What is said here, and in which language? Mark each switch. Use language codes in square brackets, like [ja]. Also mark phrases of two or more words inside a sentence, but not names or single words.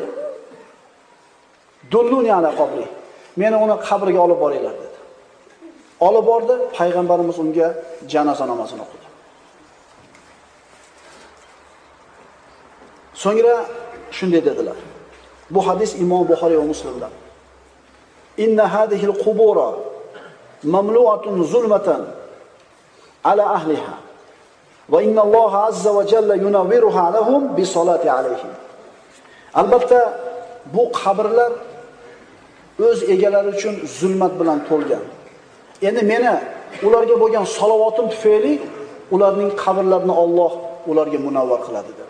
[ar] دلوني على قبره. [uz] Meni uni qabriga olib boringlar dedi. Olib bordi, payg'ambarimiz unga janoza namozini o'qidi. So'ngra shunday dedilar. Bu hadis Imom Buxoriy va Muslimdan. [ar] إن هذه القبور مملوءة ظلمة على أهلها وإن الله عز وجل ينورها لهم بصلاتي عليهم. [uz] Albatta bu qabrlar o'z egalari uchun zulmat bilan to'lgan. Endi meni ularga bo'lgan salovatim tufayli ularning qabrlarini Alloh ularga munavvar qiladi dedi.